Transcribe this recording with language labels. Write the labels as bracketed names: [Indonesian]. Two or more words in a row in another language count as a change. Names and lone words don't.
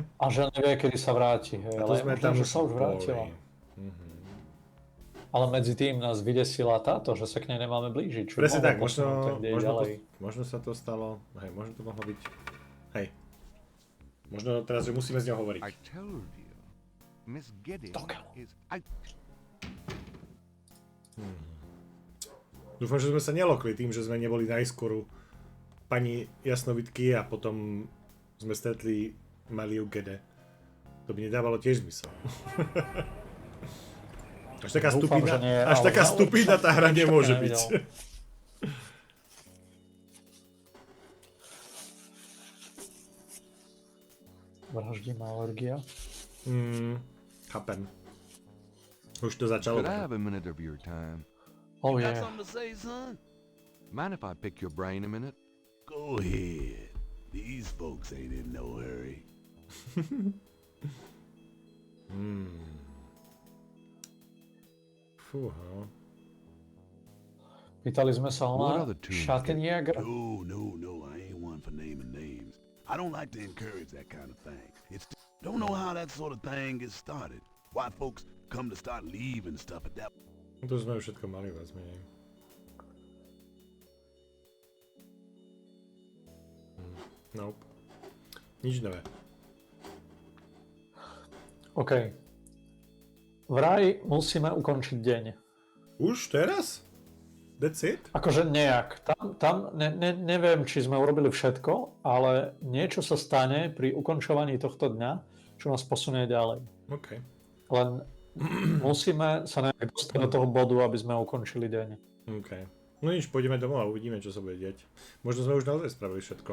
[Slovak] A že nevie, kedy sa vráti, hej, ale možno, že sa už vrátila. Ale medzi tým nás vydesila táto, že sa k nej nemáme blížiť. Presne tak, možno sa to stalo, hej, možno to mohlo byť, hej. Možno teraz, že musíme s ňou hovoriť. [English] I told you, Miss Gedde is out. [Slovak] Dúfam, že sme sa nelokli tým, že sme neboli najskôr pani jasnovitky a potom sme stretli Meliu Gedde. To by nedávalo tiež zmysel. Až taká stupidná tá hra nemôže byť. Vraždí má alergia. Chápem. Už to začalo. [English] Could I have a minute of your time? Oh You yeah. got something to say, son? Mind if I pick your brain a minute? Go ahead. These folks ain't in no hurry. [Slovak] Fúha. Pýtali sme sa ona Schattenjäger. [English] No, I ain't one for naming names. I don't like to encourage that kind of thing. Don't know how that sort of thing gets started. Why folks come to start leaving stuff at that. [Slovak] To sme už všetko mali viac menej. [English] Nope. [Slovak] Nič nové. [English] OK. [Slovak] Vraj musíme ukončiť deň. Už teraz? [English] That's it? [Slovak] Akože nejak. Tam neviem, či sme urobili všetko, ale niečo sa stane pri ukončovaní tohto dňa, čo nás posunie ďalej. [English] OK. [Slovak] Len musíme sa nejak dostať do toho bodu, aby sme ukončili deň. [English] OK. [Slovak] No nič, pôjdeme domov a uvidíme, čo sa bude diať. Možno sme už naozaj spravili všetko.